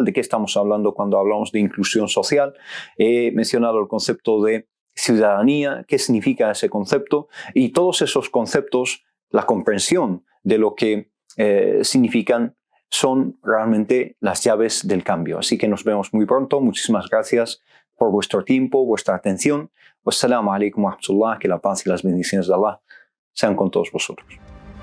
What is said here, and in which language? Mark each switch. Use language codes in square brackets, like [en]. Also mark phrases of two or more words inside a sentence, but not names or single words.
[es] ¿De qué estamos hablando cuando hablamos de inclusión social? He mencionado el concepto de ciudadanía, qué significa ese concepto, y todos esos conceptos, la comprensión de lo que significan, son realmente las llaves del cambio. Así que nos vemos muy pronto. Muchísimas gracias por vuestro tiempo, vuestra atención. [ar] والسلام عليكم ورحمة الله. [es] Que la paz y las bendiciones de Allah sean con todos vosotros.